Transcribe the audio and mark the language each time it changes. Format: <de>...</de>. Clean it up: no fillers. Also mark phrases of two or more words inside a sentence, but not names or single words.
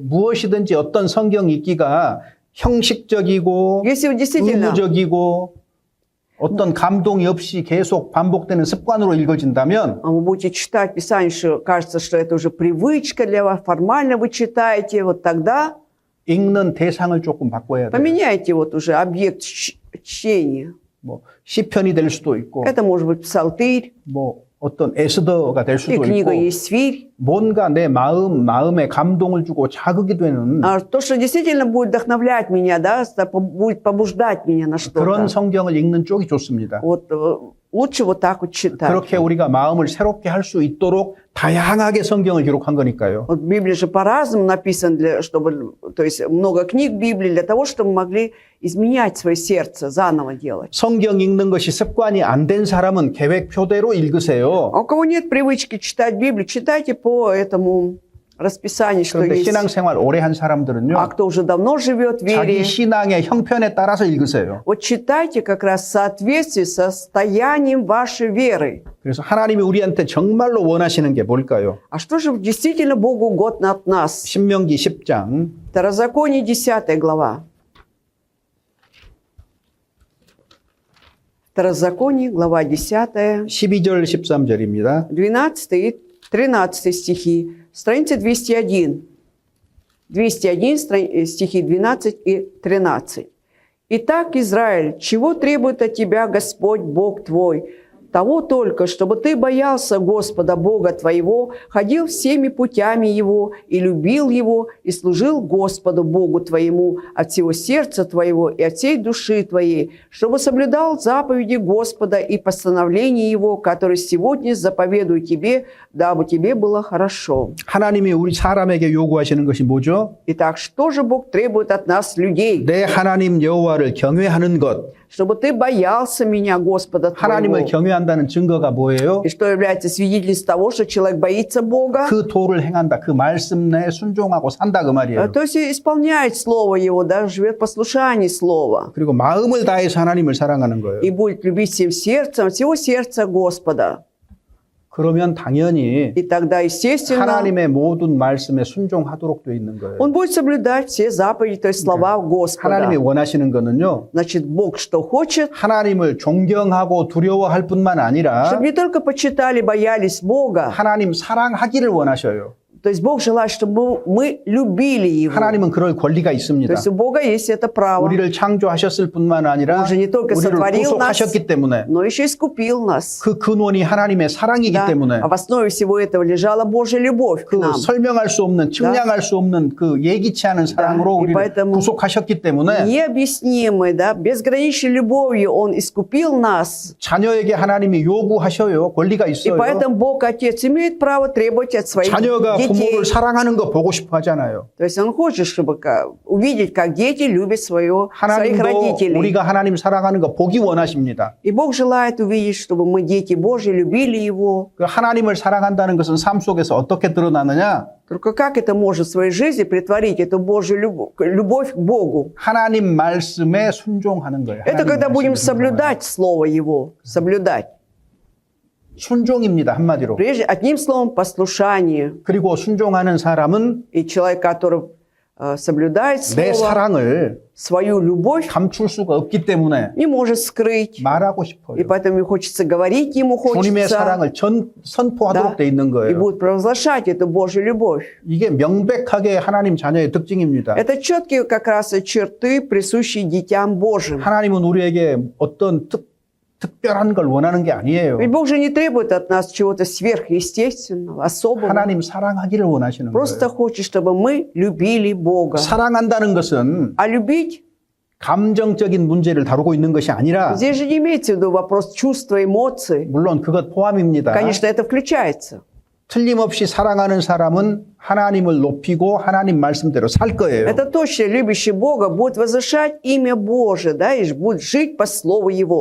<ko>무엇이든지 어떤 성경 읽기가 형식적이고</ko> <ru>Если вы действительно</ru> <ko>의무적이고 어떤 감동이 없이 계속 반복되는 습관으로 읽어진다면</ko> <ru>вы будете читать Писание, что кажется, что это уже привычка для вас, формально вы читаете, вот тогда</ru> <ko>읽는 대상을 조금 바꿔야 돼요.</ko> <ru>поменяйте вот уже объект чтения.</ru> <ko>뭐 시편이 될 수도 있고</ko> <ru>Это может быть псалтырь,</ru> <ko>뭐 어떤 에스더가 될</ko> <ru>и</ru> <ko>수도</ko> <ru>книга</ru> <ko>있고</ko> <ru>Есфирь.</ru> <ko>뭔가 내 마음에 감동을 주고 자극이 되는</ko> <ru>То, что действительно будет вдохновлять меня, да, будет побуждать меня на</ru> <ko>그런</ko> <ru>что-то.</ru> <ko>성경을 읽는 쪽이 좋습니다.</ko> <ru>Вот лучше вот так вот читать.</ru> <ko>그렇게 우리가 마음을 새롭게 할 수 있도록 다양하게 성경을 기록한 거니까요.</ko> <ru>Вот Библия же по-разному написана, чтобы, то есть много книг Библии для того, чтобы мы могли изменять свое сердце, заново делать.</ru> <ko>성경 읽는 것이 습관이 안 된 사람은 계획표대로 읽으세요.</ko> <ru>А у кого нет привычки читать Библию, читайте по этому расписание, что</ru> <ko>그런데</ko> <ru>есть.</ru> <ko>신앙생활 오래 한 사람들은요.</ko> <ru>А кто уже давно живет в</ru> <ko>자기</ko> <ru>вере,</ru> <ko>신앙의 형편에 따라서 읽으세요.</ko> <ru>вот читайте как раз в соответствии с состоянием вашей веры.</ru> <ko>그래서 하나님이 우리한테 정말로 원하시는 게 뭘까요?</ko> <ru>А что же действительно Богу угодно от нас?</ru> <ko>신명기 10장</ko> <ru>Второзаконие, 10 глава. Второзаконие, глава 10,</ru> <ko>12절 13절입니다.</ko> <ru>12 и 13 стихи, страница 201. 201, стихи 12 и 13. «Итак, Израиль, чего требует от тебя Господь Бог твой? Того только, чтобы ты боялся Господа Бога твоего, ходил всеми путями Его и любил Его, и служил Господу Богу твоему от всего сердца твоего и от всей души твоей, чтобы соблюдал заповеди Господа и постановления Его, которые сегодня заповедую тебе, дабы тебе было хорошо».</ru> <ko>하나님이 우리 사람에게 요구하시는 것이 뭐죠?</ko> <ru>Итак, что же Бог требует от нас, людей?</ru> <ko>내 하나님 여호와를 경외하는 것.</ko> <ru>Чтобы ты боялся меня, Господа</ru> <ko>하나님을</ko> <ru>твоего.</ru> <ko>경외한다는 증거가 뭐예요?</ko> <ru>И что является свидетельством того, что человек боится Бога?</ru> <ko>그 도를 행한다. 그 말씀 내에 순종하고 산다 그 말이에요.</ko> <ru>То есть исполняет Слово Его, да, живет в послушании Слова.</ru> <ko>그리고 마음을 다해서 하나님을 사랑하는 거예요.</ko> <ru>И будет любить всем сердцем, всего сердца Господа.</ru> <ko>그러면 당연히</ko> <ru>И тогда, естественно,</ru> <ko>하나님의 모든 말씀에 순종하도록 돼 있는 거예요.</ko> <ru>он будет соблюдать все заповеди, то есть слова Господа.</ru> <ko>하나님이 원하시는 거는요.</ko> <ru>Значит, Бог что хочет?</ru> <ko>하나님을 존경하고 두려워할 뿐만 아니라</ko> <ru>Чтобы не только почитали, боялись Бога.</ru> <ko>하나님 사랑하기를 원하셔요.</ko> <ru>То есть Бог желает, чтобы мы любили Его.</ru> <ko>하나님은 그럴 권리가</ko> <ru>То</ru> <ko>있습니다.</ko> <ru>есть у Бога есть это право.</ru> <ko>우리를 창조하셨을 뿐만 아니라</ko> <ru>Он же не только</ru> <ko>우리를</ko> <ru>сотворил нас,</ru> <ko>구속하셨기 때문에</ko> <ru>но еще искупил нас.</ru> <ko>그 근원이 하나님의 사랑이기</ko> <ru>Да.</ru> <ko>때문에</ko> <ru>А в основе всего этого лежала Божья любовь к</ru> <ko>그</ko> <ru>нам.</ru> <ko>설명할 수 없는 측량할 수 없는 그 예기치 않은 사랑으로 이 우리를</ko> <ru>поэтому</ru> <ko>구속하셨기 때문에</ko> <ru>Необъяснимой, да, безграничной любовью Он искупил нас.</ru> <ko>자녀에게 하나님이 요구하셔요. 권리가</ko> <ru>И</ru> <ko>있어요.</ko> <ru>поэтому Бог Отец имеет право требовать от своих</ru> <ko>자녀가</ko> <ru>детей.</ru> <ko>부모를 사랑하는 거 보고 싶어 하잖아요.</ko> <ru>То есть Он хочет, чтобы увидеть, как дети любят своих</ru> <ko>하나님도</ko> <ru>родителей.</ru> <ko>우리가 하나님 사랑하는 거 보기 원하십니다.</ko> <ru>И Бог желает увидеть, чтобы мы, дети Божьи, любили Его.</ru> <ko>그 하나님을 사랑한다는 것은 삶 속에서 어떻게 드러나느냐?</ko> <ru>Только как это может в своей жизни притворить, эту Божью любовь к Богу?</ru> <ko>하나님 말씀에 순종하는 거예요.</ko> <ru>Это</ru> <ko>하나님</ko> <ru>когда будем</ru> <ko>말씀에</ko> <ru>соблюдать Слово Его, соблюдать.</ru> <ko>순종입니다. 한마디로.</ko> <ru>Прежде, одним словом, послушание.</ru> <ko>그리고 순종하는 사람은</ko> <ru>И человек, который соблюдает</ru> <ko>내</ko> <ru>Слово,</ru> <ko>사랑을</ko> <ru>свою любовь,</ru> <ko>감출 수가 없기 때문에</ko> <ru>не может скрыть.</ru> <ko>말하고</ko> <ru>И</ru> <ko>싶어요.</ko> <ru>поэтому ему хочется говорить, ему</ru> <ko>주님의</ko> <ru>хочется,</ru> <ko>사랑을 선포하도록</ko> <ru>да,</ru> <ko>돼 있는</ko> <ru>и</ru> <ko>거예요.</ko> <ru>будет провозглашать эту Божью любовь.</ru> <ko>이게 명백하게 하나님 자녀의 특징입니다.</ko> <ru>Это четкие как раз и черты, присущие детям Божьим.</ru> <ko>하나님은 우리에게 어떤 특별한 걸 원하는 게 아니에요.</ko> <ru>Ведь Бог же не требует от нас чего-то сверхъестественного, особого.</ru> <ko>하나님 사랑하기를 원하시는</ko> <ru>Просто</ru> <ko>거예요.</ko> <ru>хочет, чтобы мы любили Бога.</ru> <ko>사랑한다는 것은</ko> <ru>А любить,</ru> <ko>감정적인 문제를 다루고 있는 것이 아니라</ko> <ru>здесь же не имеется в виду вопрос чувства, эмоций.</ru> <ko>물론 그것 포함입니다.</ko> <ru>Конечно, это включается.</ru> <ko>틀림없이 사랑하는 사람은 하나님을 높이고 하나님 말씀대로 살 거예요.</ko> <ru>Это точно любящий Бога будет возвышать имя Божие, да, и будет жить по слову Его.</ru>